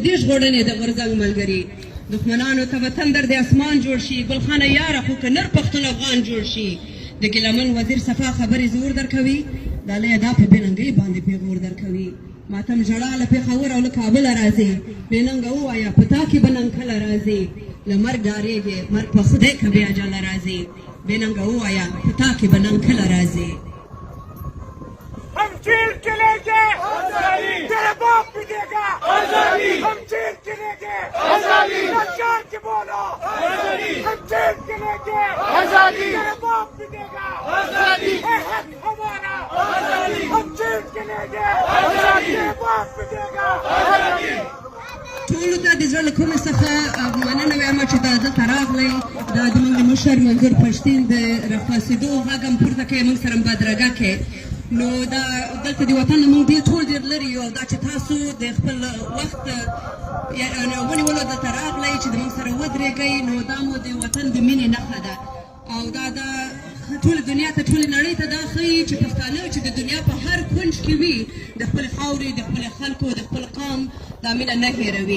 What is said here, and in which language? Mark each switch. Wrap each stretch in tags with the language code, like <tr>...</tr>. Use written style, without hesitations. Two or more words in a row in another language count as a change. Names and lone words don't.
<ps>دې ژغورنې د غورځنګ ملګري دښمنانو ته به تندر د اسمان جوړ شي ګلخانه یاره خو که نر پښتون افغان جوړ شي د ګیلمن وزیر صفا خبرې زور درکوي ډالۍ دا په بېننګۍ باندې پیغور درکوي ماتم ژړا له پېښور او له کابله راځي بېننګه ووایه په تا کې به نن کله راځي له مرګ ډارېږې مرګ په خدای که بې اجله راځي بېننګه ووایه په تا کې به نن کله راځي</ps> <ur>ہم چیل چلے گے تیرے باپ بھی دے گا ہم چیل چلے گے نچار کے بولو ہم چیل چلے گے تیرے باپ بھی دے گا اے حق ہمارا ہم چیل چلے گے تیرے باپ بھی دے گا</ur> <ps>ټولو ته د زړه له کومې څخه مننه وایم چې دا دلته راغلی دا زموږ د مشر منظور پښتین د راخلاصېدو غږ هم پورته کوي موږ سره بدرګه کې نو دا دلته د وطن نه موږ ډېر ټول ډېر لرې یو دا چې تاسو د خپل وخت ونیولو دلته راغلی چې د موږ سره ودرېږئ نو دا مو د وطن د مینې نښه ده او دا د ټول دنیا ته ټول نړۍ ته دا ښیي چې پښتانه چې د دنیا په هر کونج کې وي د خپل خاورې د خپل خلکو د خپل قوم دا مینه نه هېروي.</ps>